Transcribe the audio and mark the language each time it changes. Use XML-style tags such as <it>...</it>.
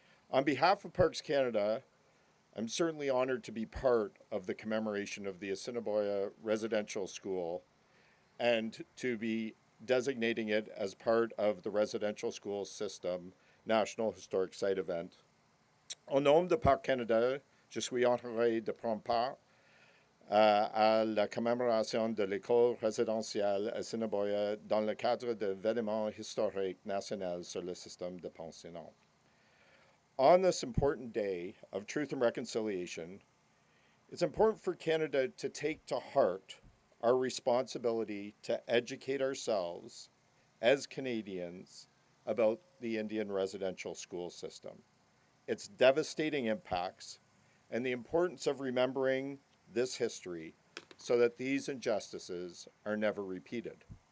<en>On behalf of Parks Canada, I'm certainly honored to be part of the commemoration of the Assiniboia Residential School and to be designating it as part of the Residential School System National Historic Site event.</en> <fr>Au nom de Parcs Canada, je suis honoré de prendre part à la commémoration de l'école résidentielle Assiniboia dans le cadre de l'événement historique national sur le système de pensionnat.</fr> <en>On this important day of truth and reconciliation, it's important for Canada to take to heart our responsibility to educate ourselves as Canadians about the Indian residential school system, its devastating impacts, and the importance of remembering this history so that these injustices are never repeated.</en>